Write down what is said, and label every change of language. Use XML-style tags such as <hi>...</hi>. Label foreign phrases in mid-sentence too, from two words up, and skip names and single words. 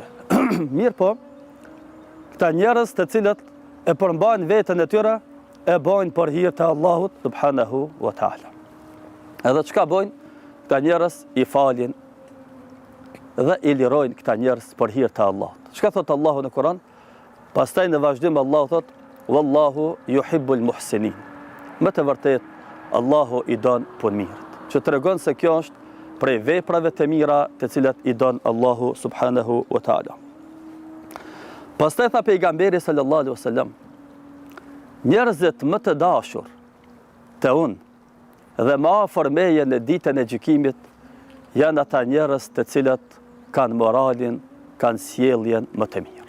<sq>Mirë po, këta njerëz të cilët e përmbajnë veten e tyre, e bojnë për hir të Allahut</sq> <ar>سبحانه وتعالى.</ar> <sq>Edhe çka bojnë? Këta njerëz i falin dhe i lirojnë këta njerëz për hir të Allahut. Çka thot Allahu në Kur'an? Pastaj në vazhdim Allahu thot:</sq> <ar>"والله يحب المحسنين."</ar> <sq>Me të vërtet Allahu i don punëmirët. Që tregon se kjo është prej veprave të mira të cilat i don Allahu</sq> <ar>سبحانه وتعالى.</ar> <sq>Pastaj tha pejgamberi</sq> <ar>صلى الله عليه وسلم:</ar> <sq>"Njerëzit më të dashur të unë dhe më afër meje në ditën e gjykimit janë ata njerëz të cilat kanë moralin, kanë sjelljen më të mirë."</sq>